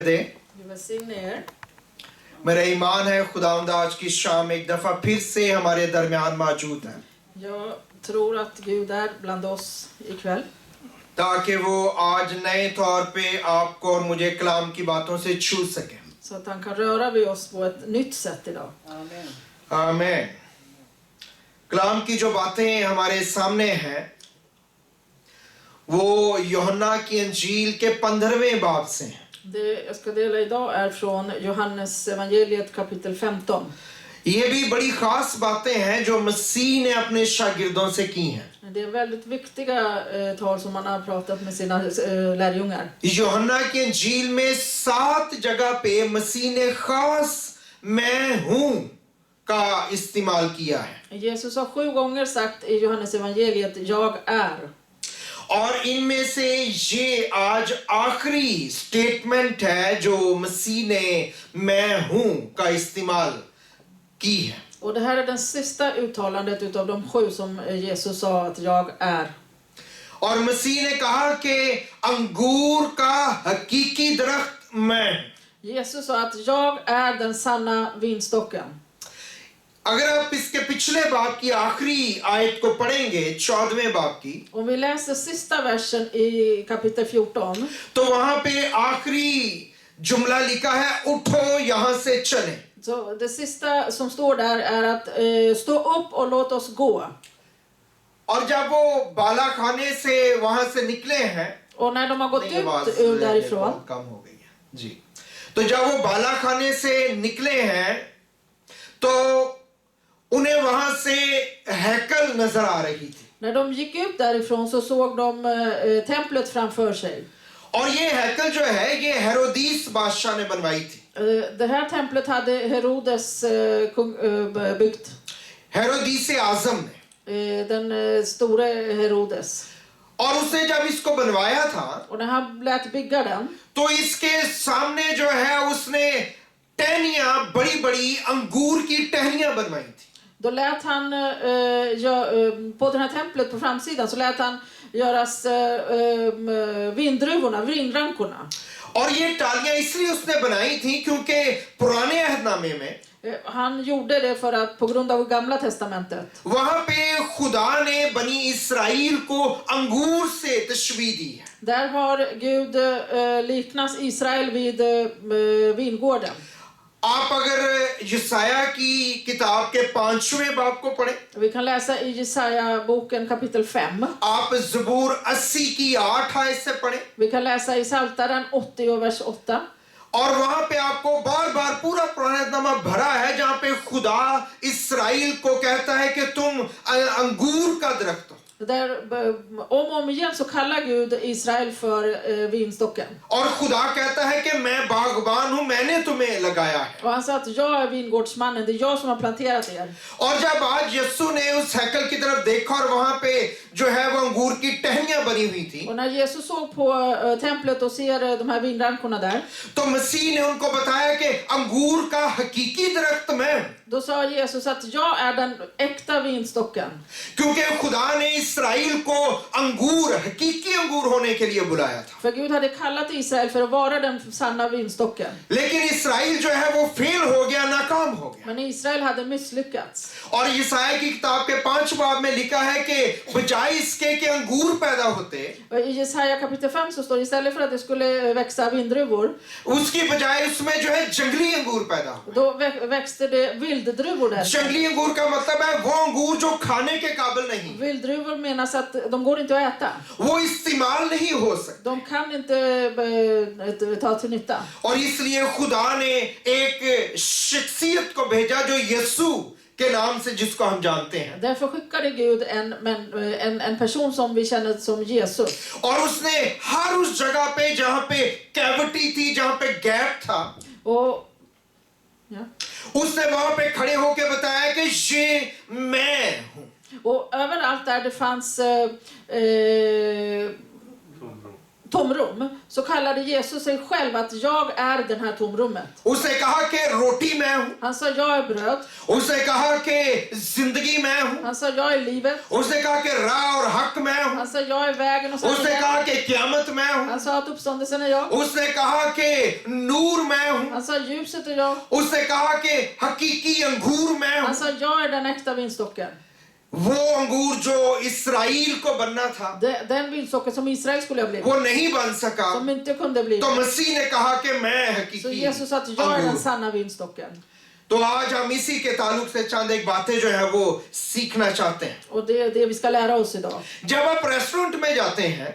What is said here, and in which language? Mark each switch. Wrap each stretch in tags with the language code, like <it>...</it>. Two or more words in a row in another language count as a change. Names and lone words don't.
<ur>دے. میرا ایمان ہے خداوند آج کی شام ایک دفعہ پھر سے ہمارے درمیان موجود ہے.</ur> <sv>Jag tror att Gud är bland oss ikväll.</sv> <ur>تاکہ وہ آج نئے طور پہ آپ کو اور مجھے کلام کی باتوں سے چھو سکے.</ur> <sv>Så att han kan röra vid oss på ett nytt sätt idag.</sv> <ur>آمین۔ آمین. کلام کی جو باتیں ہمارے سامنے ہیں وہ یوحنا کی انجیل کے 15ویں باب سے ہیں.</ur> <sv>Det jag ska dela idag är från Johannes evangeliet kapitel 15.</sv> <ur>یہ بھی بڑی خاص باتیں ہیں جو مسیح نے اپنے شاگردوں سے کی ہیں.</ur> <sv>Det är väldigt viktiga tal som man har pratat med sina lärjungar.</sv> <ur>یوحنا کی انجیل میں 7 جگہ پہ مسیح نے خاص میں ہوں کا استعمال کیا ہے.</ur> <sv>Jesus har 7 gånger sagt i Johannes evangeliet jag är.</sv> <ur>اور ان میں سے یہ آج آخری اسٹیٹمنٹ ہے جو مسیح نے میں ہوں کا استعمال کی ہے.</ur> <sv>Och det här är den sista uttalandet utav de 7 som Jesus sa att jag är.</sv> <ur>اور مسیح نے کہا کہ انگور کا حقیقی درخت میں.</ur> <sv>Jesus sa att jag är den sanna vinstocken.</sv> <ur>اگر آپ اس کے پچھلے باب کی آخری آیت کو پڑھیں گے 14ویں باب کی,</ur> <sv>Om vi läser sista versen i kapitel 14</sv> <ur>تو وہاں پہ آخری جملہ لکھا ہے اٹھو یہاں سے چلے.</ur> <sv>så det sista som står där är att stå upp och låt oss gå.</sv> <ur>اور جب وہ بالا خانے سے وہاں سے نکلے ہیں,</ur> <sv>Och när de har gått ut därifrån</sv> <ur>کم ہو گئی ہے جی، تو جب وہ بالا خانے سے نکلے ہیں تو انہیں وہاں سے ہیکل نظر آ رہی تھی.</ur> <sv>när de gick ut därifrån så såg de templet framför sig.</sv> <ur>اور یہ ہیکل جو ہے یہ ہیرودیس بادشاہ نے بنوائی تھی.</ur> <sv>Det här templet hade Herodes byggt.</sv> <ur>ہیرودیس اعظم نے,</ur> <sv>den store Herodes.</sv> <ur>اور اس نے جب اس کو بنوایا تھا</ur> <sv>Och när han lät bygga den</sv> <ur>تو اس کے سامنے جو ہے اس نے ٹہنیاں بڑی بڑی انگور کی ٹہنیاں بنوائی تھی.</ur> <sv>då lät han på den här templet på framsidan så lät han göras vindruvorna, vinrankorna.</sv> <ur>اور یہ ٹالیاں اس لیے اس نے بنائی تھی کیونکہ پرانے عہدنامے میں</ur> <sv>Han gjorde det för att på grund av gamla testamentet.</sv> <ur>وہاں پہ خدا نے بنی اسرائیل کو انگور سے تشبیہ دی ہے.</ur> <sv>Där har Gud liknas Israel vid vingården.</sv> <ur>آپ اگر یسعیاہ کی کتاب کے 5ویں باب کو پڑھیں,</ur> <sv>Vi kan läsa i Jesaja boken kapitel 5.</sv> <ur>آپ زبور 80 کی 8 آیت سے پڑھیں,</ur> <sv>Vi kan läsa i Psaltaren 80 och vers 8.</sv> <ur>اور وہاں پہ آپ کو بار بار پورا پرانا نامہ بھرا ہے جہاں پہ خدا اسرائیل کو کہتا ہے کہ تم انگور کا درخت ہو.</ur> <sv>Där om och om igen så kallar Gud Israel för vinstocken.</sv> <ur>اور خدا کہتا ہے کہ میں باغبان ہوں، میں نے تمہیں لگایا ہے.</ur> <sv>Och han sa att jag är vingårdsmannen, det är jag som har planterat er.</sv> <ur>اور جب آج یسوع نے اس ہیکل کی طرف دیکھا اور وہاں پہ جو ہے وہ انگور کی ٹہنیاں بنی ہوئی تھی,</ur> <sv>Och när Jesus såg på templet och ser de här vinrankorna där,</sv> <ur>تو مسیح نے ان کو بتایا کہ انگور کا حقیقی درخت میں.</ur> <sv>då sa Jesus att jag är den äkta vinstocken.</sv> <ur>کیونکہ خدا نے اسرائیل کو انگور، حقیقی انگور ہونے کے لیے بلایا تھا.</ur> <sv>För Gud hade kallat Israel för att vara den sanna vinstocken.</sv> <ur>لیکن اسرائیل جو ہے وہ فیل ہو گیا، ناکام ہو گیا.</ur> <sv>Men Israel hade misslyckats.</sv> <ur>اور یسعیاہ کی کتاب کے 5 باب میں لکھا ہے کہ بجائے اس کے کہ انگور پیدا ہوتے,</ur> <sv>I Jesaja kapitel 5 så står det istället för att det skulle växa vindruvor,</sv> <ur>اس کی بجائے اس میں جو ہے جنگلی انگور پیدا ہو.</ur> <sv>då växte det vilddruvor där.</sv> <ur>جنگلی انگور کا مطلب ہے وہ انگور جو کھانے کے قابل نہیں,</ur> <sv>Vilddruvor menas att de går inte att äta.</sv> <ur>وہ استعمال نہیں ہو سکتے.</ur> <sv>De kan inte ta till nytta.</sv> <ur>اور اس لیے خدا نے ایک شخصیت کو بھیجا جو یسوع کے نام سے جس کو ہم جانتے ہیں.</ur> <sv>Därför skickade Gud en person som vi känner som Jesus.</sv> <ur>اور اس نے ہر اس جگہ پہ جہاں پہ کیویٹی تھی، جہاں پہ گیپ تھا,</ur> <sv>Och ja.</sv> <ur>اس نے وہاں پہ کھڑے ہو کر بتایا کہ یہ میں ہوں.</ur> <sv>Och överallt där det fanns tomrum, så kallade Jesus sig själv att jag är den här tomrummet.</sv> <ur>اس نے کہا کہ روٹی میں ہوں,</ur> <sv>Han sa jag är bröd.</sv> <ur>اس نے کہا کہ زندگی میں ہوں,</ur> <sv>Han sa jag är livet.</sv> <ur>اس نے کہا کہ راہ اور حق میں ہوں,</ur> <sv>Han sa jag är vägen och</sv> <ur>اس نے</ur> <sv>sanningen.</sv> <ur>کہا کہ قیامت میں ہوں,</ur> <sv>Han sa att uppståndelsen är jag.</sv> <ur>اس نے کہا کہ نور میں ہوں,</ur> <sv>Han sa ljuset är jag.</sv> <ur>اس نے کہا کہ حقیقی انگور میں</ur> <sv>Han</sv> <ur>ہوں,</ur> <sv>sa jag är den äkta vinstocken.</sv> <ur>وہ انگور جو اسرائیل کو بننا تھا</ur> <sv>Den vinstocken som Israel skulle ha blivit.</sv> <ur>وہ نہیں بن سکا,</ur> <sv>Som inte kunde bli.</sv> <ur>تو مسیح نے کہا کہ میں</ur> <sv>Så</sv> <ur>حقیقی</ur> <sv>Jesus sa att jag är den</sv> <ur>انگور.</ur> <sv>sanna vinstocken.</sv> <ur>تو آج ہم اسی کے تعلق سے چند ایک باتیں جو ہے وہ سیکھنا چاہتے ہیں.</ur> <sv>Och det är det vi ska lära oss idag.</sv> <ur>جب آپ ریسٹورنٹ میں جاتے ہیں,</ur>